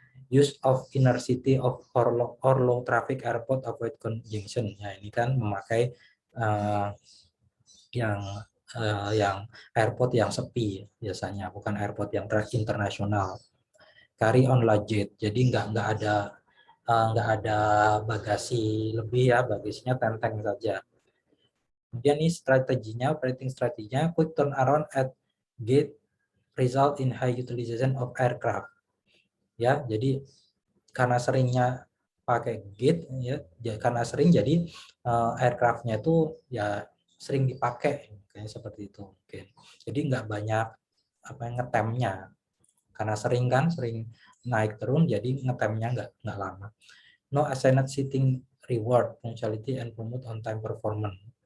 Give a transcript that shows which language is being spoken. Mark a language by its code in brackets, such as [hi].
[en] Use of inner city of or low traffic airport avoid congestion. [id] Ya ini kan memakai yang airport yang sepi biasanya, bukan airport yang internasional. [en] Carry on luggage, [id] jadi nggak ada bagasi lebih ya, bagasinya tenteng saja. Kemudian ini strateginya, [en] operating strateginya, quick turnaround at gate result in high utilization of aircraft. [id] Ya, jadi karena seringnya pakai gate ya, karena sering jadi aircraftnya itu ya sering dipakai kayak seperti itu mungkin. Jadi nggak banyak apa ngetemnya karena sering kan sering naik turun jadi ngetemnya nggak lama. [en] No assigned seating reward punctuality and promote on time performance.